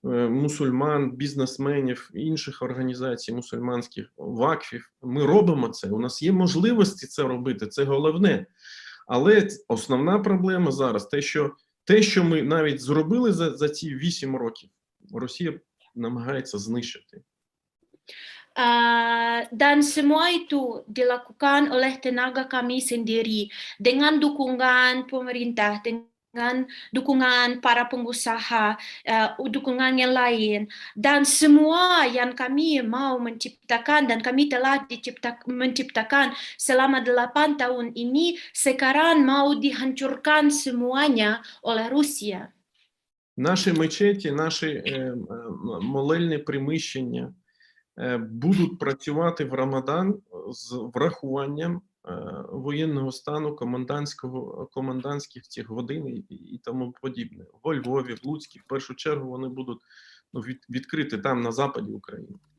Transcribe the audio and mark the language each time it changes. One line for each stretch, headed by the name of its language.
Ukrainian: мусульман, бізнесменів, інших організацій мусульманських, вакфів. Ми робимо це, у нас є можливості це робити, це головне. Але основна проблема зараз, те, що ми навіть зробили за ці 8 років, Росія намагається знищити.
Indonesian: Dan semua itu dilakukan oleh tenaga kami sendiri dengan dukungan pemerintah, dengan dukungan para pengusaha, dukungan yang lain, dan semua yang kami mau menciptakan dan kami telah menciptakan selama 8 tahun ini sekarang mau dihancurkan semuanya oleh Rusia.
Ukrainian: Наші мечеті, наші молельні приміщення будуть працювати в Рамадан з врахуванням воєнного стану, комендантських цих годин і тому подібне. Во Львові, в Луцькі, в першу чергу, вони будуть відкриті там, на западі України.